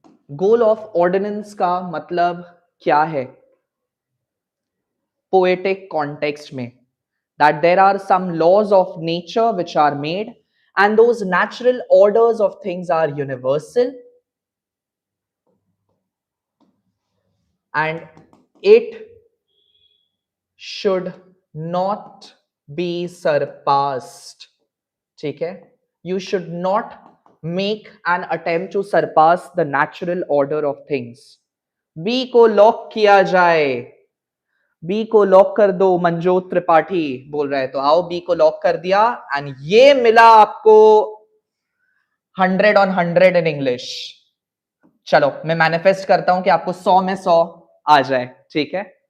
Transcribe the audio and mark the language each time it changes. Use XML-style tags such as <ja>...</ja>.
<hi>Goal of ordinance का मतलब क्या है पोएटिक कॉन्टेक्स्ट में?</hi> <en>That there are some laws of nature which are made and those natural orders of things are universal and it should not be surpassed.</en> <hi>ठीक है,</hi> <en>you should not make an attempt to surpass the natural order of things.</en> <hi>B को lock किया जाए, B को lock कर दो, मंजोत त्रिपाठी बोल रहे हैं, तो आओ बी को लॉक कर दिया एंड ये मिला आपको</hi> <en>100 on 100 in English.</en> <hi>चलो मैं मैनिफेस्ट करता हूं कि आपको 100 में 100 आ जाए, ठीक है।</hi>